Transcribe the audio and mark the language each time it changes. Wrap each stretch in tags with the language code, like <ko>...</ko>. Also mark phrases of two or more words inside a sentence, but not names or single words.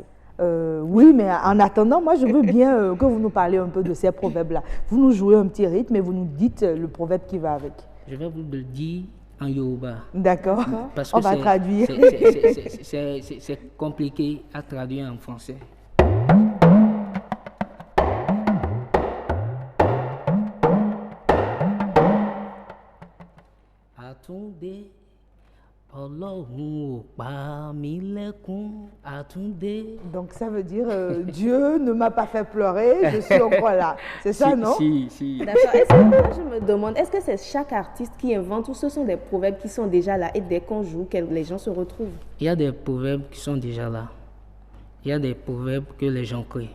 <fr>Oui, mais en attendant, moi je veux bien que vous nous parliez un peu de ces proverbes-là. Vous nous jouez un petit rythme et vous nous dites le proverbe qui va avec. Je vais vous le dire en Yoruba. D'accord. Parce que on va traduire. C'est compliqué à traduire en français.</fr> <yo>Àtúndé Ọlọ́run ò pa mí lẹ́kún àtúndé.</yo> <fr>Donc ça veut dire Dieu ne m'a pas fait pleurer, je suis encore là. C'est ça, non? Si. D'accord. Je me demande, est-ce que c'est chaque artiste qui invente ou ce sont des proverbes qui sont déjà là et dès qu'on joue, les gens se retrouvent? Il y a des proverbes qui sont déjà là. Il y a des proverbes que les gens créent.</fr>